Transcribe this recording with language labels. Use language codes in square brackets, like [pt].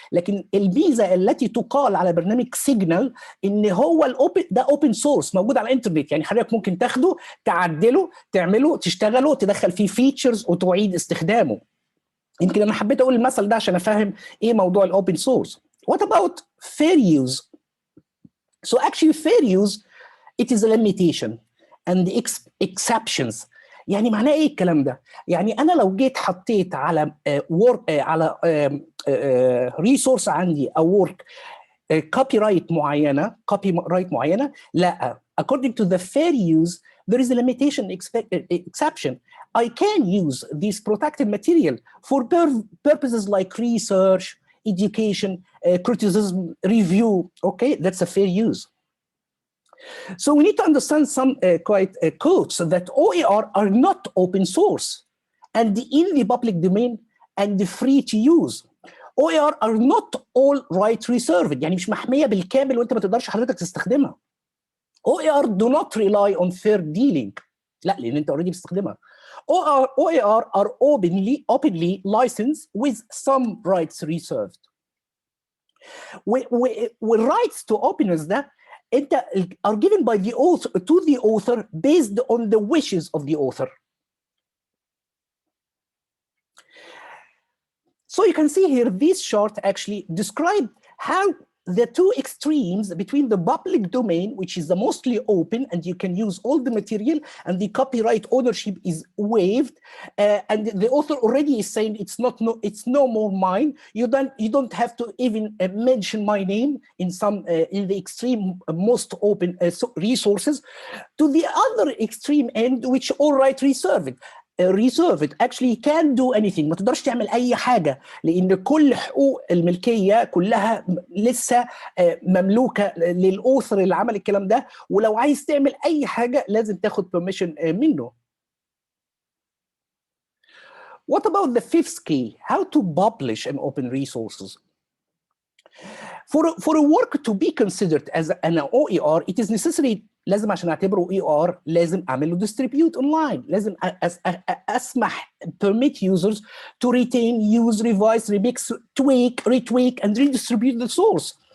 [ar] لكن الميزه التي تقال على برنامج سيجنال ان هو الاوبن ده اوبن سورس موجود على الانترنت، يعني حضرتك ممكن تاخده تعدله تعمله تشتغله تدخل فيه فيتشرز وتعيد استخدامه. يمكن انا حبيت اقول المثل ده عشان افهم ايه موضوع الاوبن سورس. [en] What about fair use? So actually fair use it is a limitation and exceptions. [ar] يعني معناه ايه الكلام ده؟ يعني انا لو جيت حطيت على على ريسورس عندي او ورك كوبي رايت معينه، لا، [en] according to the fair use there is a limitation exception. I can use this protected material for purposes like research, education, criticism, review. Okay, that's a fair use. So we need to understand some quotes that OER are not open source and in the public domain and free to use. OER are not all right reserved، [ar] يعني مش محمية بالكامل وانت ما تقدرش حضرتك تستخدمها. [en] OER do not rely on fair dealing، [ar] لا لان انت [en] already [ar] بتستخدمها. [en] OER are openly licensed with some rights reserved. والrights to openness [ar] ده انت [en] are given by the author to the author based on the wishes of the author. So you can see here this chart actually describe how the two extremes between the public domain, which is the mostly open and you can use all the material and the copyright ownership is waived, and the author already is saying it's no more mine. You don't have to even mention my name in some in the extreme most open resources, to the other extreme end, which all right reserved. Reserved actually can't do anything، [ar] ما تقدرش تعمل اي حاجه لان كل حقوق الملكيه كلها لسه مملوكه للاوثر اللي عمل الكلام ده، ولو عايز تعمل اي حاجه لازم تاخد permission منه. [en] What about the fifth key? How to publish an open resources? For a work to be considered as an OER, it is necessary [ar] لازم عشان اعتبره [en] OER [ar] لازم اعمل له [en] distribute online، [ar] لازم اسمح [en] permit users to retain, use, revise, remix, tweak, retweak and redistribute the source.